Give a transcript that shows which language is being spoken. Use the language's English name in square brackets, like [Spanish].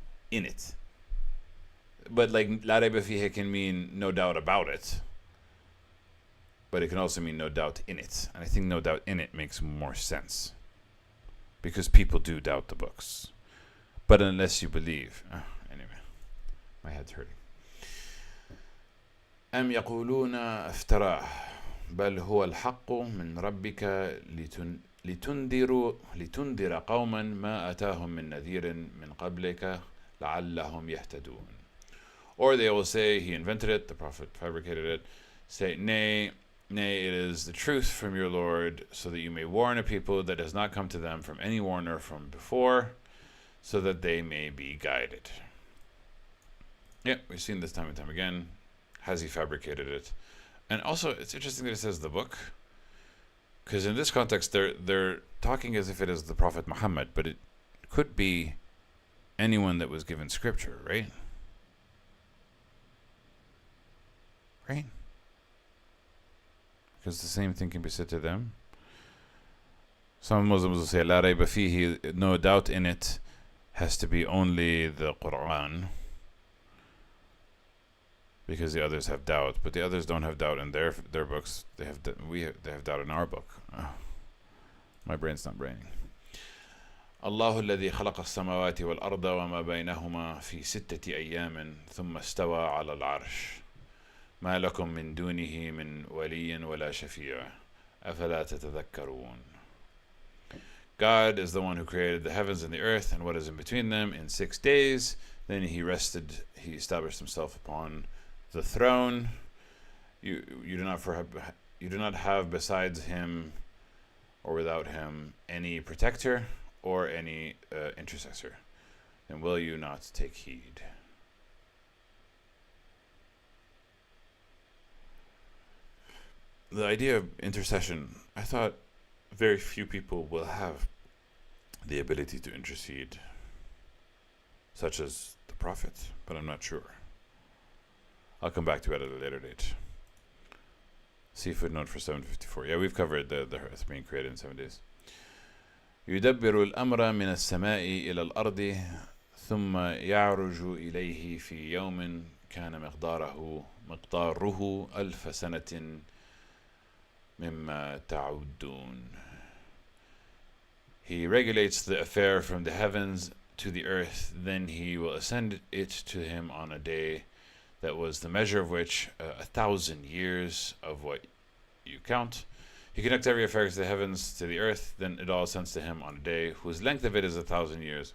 [English] In it. But like [Arabic] la rayba fihi [English] can mean no doubt about it. but it can also mean no doubt in it. And I think no doubt in it makes more sense. Because people do doubt the books. But unless you believe. Anyway, my head's hurting. [Arabic] أم يقولون افتراه بل هو الحق من ربك لتنذر قوما ما أتاهم من نذير من قبلك لعلهم يهتدون. [English] Or they will say, he invented it, the prophet fabricated it. Say, nay, it is the truth from your Lord, so that you may warn a people that has not come to them from any warner from before, so that they may be guided. Yeah, we've seen this time and time again. Has he fabricated it? And also, it's interesting that it says the book, because in this context, they're talking as if it is the Prophet Muhammad, but it could be anyone that was given scripture, right? Right? Because the same thing can be said to them. Some Muslims will say, [Arabic] La rayba fihi, [English] no doubt in it, has to be only the Quran, because the others have doubt, but the others don't have doubt in their books. They have doubt in our book. My brain's not braining. [Arabic] الله الذي خلق السماوات والأرض وما بينهما في 6 أيام ثم استوى على العرش ما لكم من دونه من ولي ولا شفيع أفلا تتذكرون. [English] God is the one who created the heavens and the earth and what is in between them in 6 days. Then he rested, he established himself upon the throne. You do not have besides him or without him any protector or any intercessor. And will you not take heed? The idea of intercession, I thought very few people will have the ability to intercede, such as the Prophet, but I'm not sure. I'll come back to it at a later date. See footnote for 754. Yeah, we've covered the earth being created in 7 days. [Arabic] يدبر الأمر من السماء إلى الأرض ثم يعرج إليه في يوم كان مقداره 1000 سنة مما تعدون. [English] He regulates the affair from the heavens to the earth, then he will ascend it to him on a day that was the measure of which 1,000 years of what you count. He connects every affair to the heavens, to the earth, then it all ascends to him on a day whose length of it is 1,000 years.